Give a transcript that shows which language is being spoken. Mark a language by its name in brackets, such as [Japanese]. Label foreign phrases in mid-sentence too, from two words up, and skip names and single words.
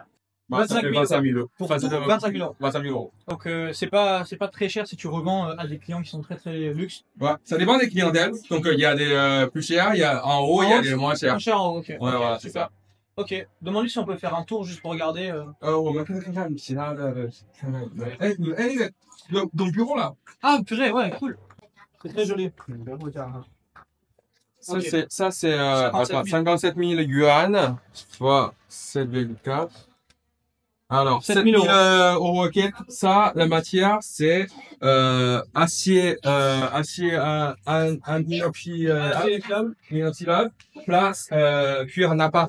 [French] Bah, ça 25 fait 000 25 000 euros. Pour Enfin, tout, ça fait 25 000 euros. 25 000 euros. Donc c'est pas très cher si tu revends à des clients qui sont très luxe. Ouais. Ça dépend des clientèles. Donc, il y a des plus chers, il y a en haut, il y a des moins chers. Moins cher, ok. Ouais, voilà, c'est super. Ok, demande-lui si on peut faire un tour juste pour regarder. [Chinese] 我们看看其他的，哎，那个有 [French] bureau là。 Ah purée, ouais, cool. C'est très joli. Ça, Ok. c'est 57 000. 57 000 yuan, soit 7,4. Alors, 7 7 000 000 euros, ok. Ça, la matière, c'est acier inoxydable, place cuir Napa.